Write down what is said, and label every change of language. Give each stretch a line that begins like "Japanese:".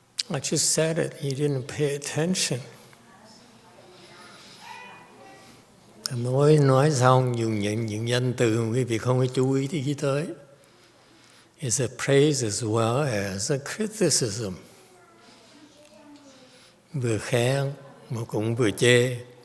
English: I just said it, you didn't pay attention.
Vietnamese: Mới nói xong dùng những danh từ quý vị không có chú ý thì tới.
English: It's a praise as well as a criticism.
Vietnamese: Vừa khen mà cũng vừa chê.